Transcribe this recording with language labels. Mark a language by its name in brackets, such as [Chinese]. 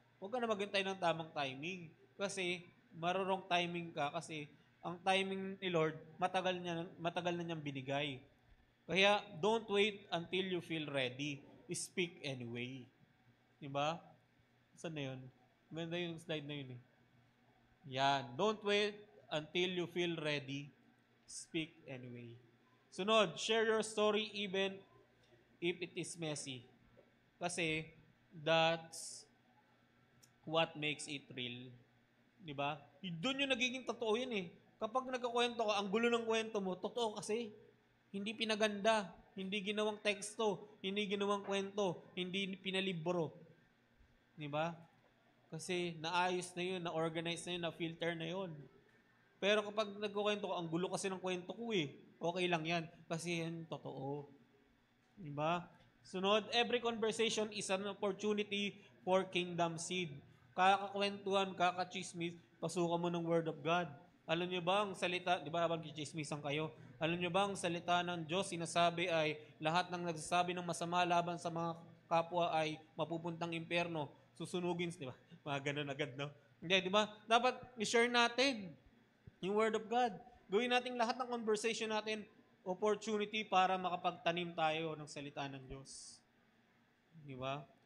[Filipino] Huwag ka na maghintay ng tamang timing. Kasi marurong timing ka kasi ang timing ni Lord, matagal na niyang binigay. Kaya [English] don't wait until you feel ready. Speak anyway. [Filipino] Di ba? Saan na yun? Maganda yung slide na yun eh. Yan. [English] Don't wait until you feel ready. Speak anyway. [Filipino] Sunod, [English] share your story even if it is messy. [Filipino] Kasi [English] that's what makes it real. [Filipino] Di ba? Doon yung nagiging totoo yun eh. Kapag nagkakwento ka, ang gulo ng kwento mo, totoo kasi. Hindi pinaganda, hindi ginawang teksto, hindi ginawang kwento, hindi pinalibro. Di ba? Kasi naayos na yun, na-organize na yun, na-filter na yun. Pero kapag nagkukwento ka, ang gulo kasi ng kwento ko eh. Okay lang yan. Kasi yan totoo. Diba? Sunod, [English] every conversation is an opportunity for kingdom seed. [Filipino] Kakakwentuhan, kakachismis, pasukan mo ng word of God. Alam niyo ba ang salita, di ba habang kichismisan kayo, alam niyo ba ang salita ng Diyos, sinasabi ay lahat ng nagsasabi ng masama laban sa mga kapwa ay mapupuntang impyerno, susunugin, di ba? Mga ganun agad, no? Hindi, di ba? Dapat i-share natin yung word of God. Gawin natin lahat ng conversation natin opportunity para makapagtanim tayo ng salita ng Diyos. Di ba?